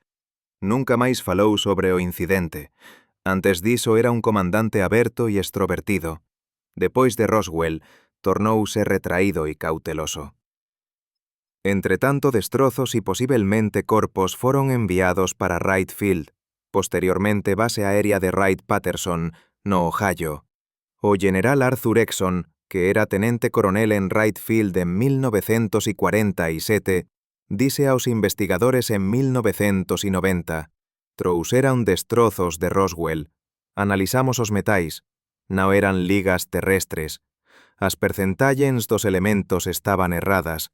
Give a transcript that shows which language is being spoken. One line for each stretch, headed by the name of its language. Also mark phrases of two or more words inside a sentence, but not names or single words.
Galician: Nunca máis falou sobre o incidente. Antes diso era un comandante aberto e extrovertido. Depois de Roswell, tornouse retraído e cauteloso. Entre tanto, destrozos e posiblemente corpos foron enviados para Wright Field, posteriormente base aérea de Wright-Patterson, no Ohio. O general Arthur Exon, que era tenente coronel en Wright Field en 1947, dise aos investigadores en 1990: trouxeran destrozos de Roswell. Analizamos os metais. Non eran ligas terrestres. As percentaxes dos elementos estaban erradas.